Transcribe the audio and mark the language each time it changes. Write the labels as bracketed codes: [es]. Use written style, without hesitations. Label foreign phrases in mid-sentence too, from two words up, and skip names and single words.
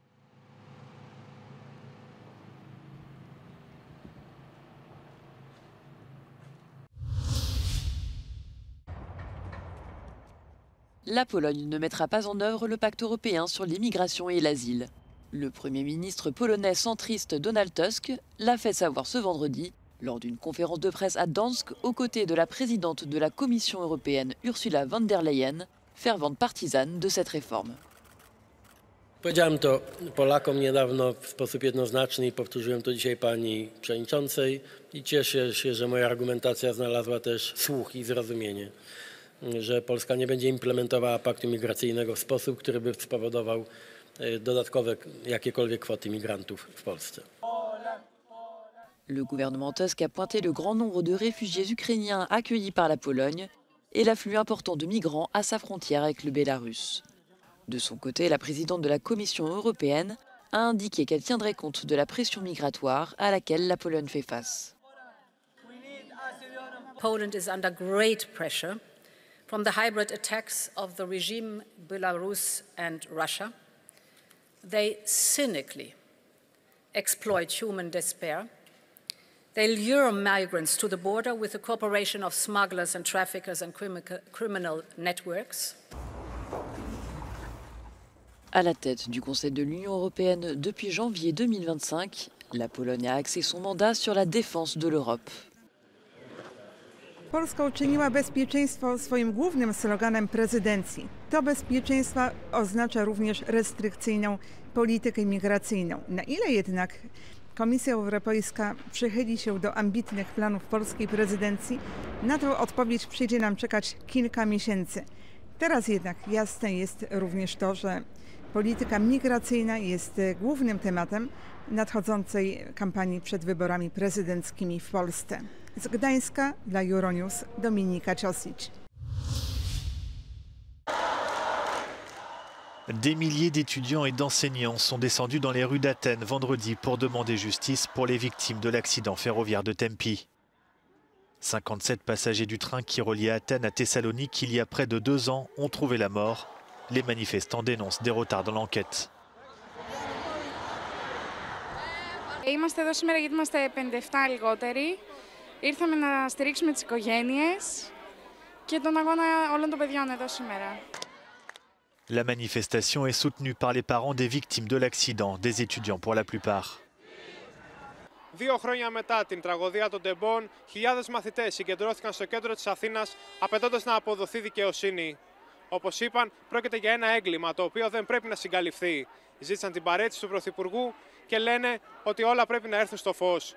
[fr] La Pologne ne mettra pas en œuvre le pacte européen sur l'immigration et l'asile. Le Premier ministre polonais centriste Donald Tusk l'a fait savoir ce vendredi lors d'une conférence de presse à Dansk aux côtés de la présidente de la Commission européenne Ursula von der Leyen, fervente partisane de cette réforme. [pl] Powiedziałem to Polakom niedawno w sposób jednoznaczny i powtórzyłem to dzisiaj pani przewodniczącej i cieszę się, że moja argumentacja znalazła też słuch i zrozumienie, że Polska nie będzie implementowała paktu migracyjnego w sposób, który by spowodował dodatkowe jakiekolwiek kwoty migrantów w Polsce. [fr] Le gouvernement Tusk a pointé le grand nombre de réfugiés ukrainiens accueillis par la Pologne et l'afflux important de migrants à sa frontière avec le Bélarus. De son côté, la présidente de la Commission européenne a indiqué qu'elle tiendrait compte de la pression migratoire à laquelle la Pologne fait face. [en] Poland is under great pressure from the hybrid attacks of the regime Belarus and Russia. They cynically exploit human despair. They lure migrants to the border with the cooperation of smugglers and traffickers and criminal networks. [fr] À la tête du Conseil de l'Union européenne depuis janvier 2025, la Pologne a axé son mandat sur la défense de l'Europe. [pl] Polska uczyniła bezpieczeństwo swoim głównym sloganem prezydencji. To bezpieczeństwo oznacza również restrykcyjną politykę migracyjną. Na ile jednak Komisja Europejska przychyli się do ambitnych planów polskiej prezydencji, na tę odpowiedź przyjdzie nam czekać kilka miesięcy. Teraz jednak jasne jest również to, że polityka migracyjna jest głównym tematem nadchodzącej kampanii przed wyborami prezydenckimi w Polsce. Z Gdańska dla Euronews Dominika Ciosic. [fr] Des milliers d'étudiants et d'enseignants sont descendus dans les rues d'Athènes vendredi pour demander justice pour les victimes de l'accident ferroviaire de Tempi. 57 passagers du train qui reliait Athènes à Thessalonique il y a près de 2 ans ont trouvé la mort. Les manifestants dénoncent des retards dans l'enquête. [el] Είμαστε εδώ σήμερα γιατί είμαστε 57 λιγότεροι. Ήρθαμε να στηρίξουμε τις οικογένειες και τον αγώνα όλων των παιδιών εδώ σήμερα. [fr] La manifestation est soutenue par les parents des victimes de l'accident, des étudiants pour la plupart. [el] 2 χρόνια μετά την τραγωδία των Τεμπών, χιλιάδες μαθητές συγκεντρώθηκαν στο κέντρο της Αθήνας απαιτώντας να αποδοθεί δικαιοσύνη. Όπως είπαν, πρόκειται για ένα έγκλημα το οποίο δεν πρέπει να συγκαλυφθεί. Ζήτησαν την παραίτηση του Πρωθυπουργού και λένε ότι όλα πρέπει να έρθουν στο φως.